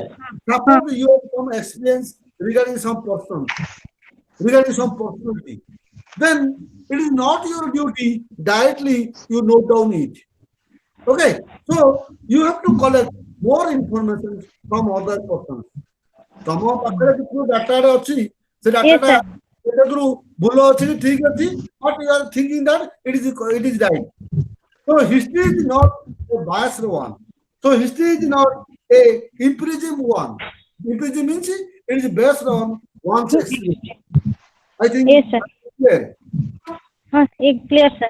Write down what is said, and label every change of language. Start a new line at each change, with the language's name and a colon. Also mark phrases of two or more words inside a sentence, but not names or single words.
English: Suppose you have some experience regarding some person, regarding some personality. Then it is not your duty directly you note down it. Okay. So you have to collect more information from other persons.
Odia: ତମ ପାଖରେ ଯୋଉ ଡାଟାଟା ଅଛି ସେ
English: Yes,
Odia: ଡାଟାଟା
English: sir.
Odia: ସେଥିରୁ ଭୁଲ ଅଛି କି ଠିକ ଅଛି
English: but you are thinking that it is right. So history is not a biased one. So history is not a empiricism one. Empiricism means it is based on one's experience. I think Yes, sir. clear. Clear, sir.